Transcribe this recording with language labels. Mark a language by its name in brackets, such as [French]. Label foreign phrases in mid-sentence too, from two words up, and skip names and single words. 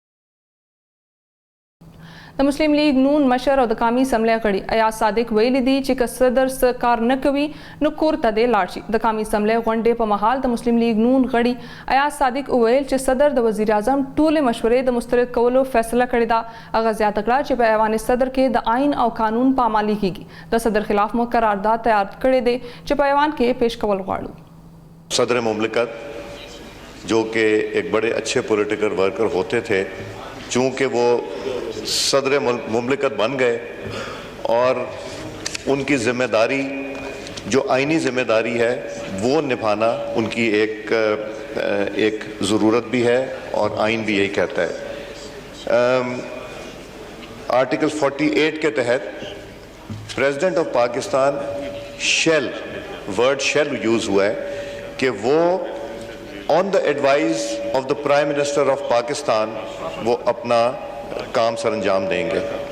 [Pashto] د مسلم لیگ نون مشر او د قومي اسمبلی غړي ایاز صادق ویلي دي چې که صدر څه کار نه کوي نو کور ته دی لاړ شي د قومي اسمبلی غونډې په مهال د مسلم لیگ نون غړي ایاز صادق ویل چې صدر د وزیر اعظم ټولې مشورې د مسترد کولو فیصله کړې ده هغه زیاته کړه چې په ایوان صدر کې د آئین او قانون پامالي کیږي د صدر خلاف مو قرارداد تیار کړی دی چې په ایوان کې پیش کول غواړو [Urdu] صدر مملکت جو کہ ایک بڑے اچھے پولیٹیکل ورکر ہوتے تھے چونکہ وہ صدر مملکت بن گئے اور ان کی ذمہ داری جو آئینی ذمہ داری ہے وہ نبھانا ان کی ایک ضرورت بھی ہے اور آئین بھی یہی کہتا ہے آرٹیکل 48 کے تحت [English] President of Pakistan word shall use [Urdu] ہوا ہے کہ وہ [English] on the advice of the Prime Minister of Pakistan [Urdu] وہ اپنا کام سر انجام دیں گے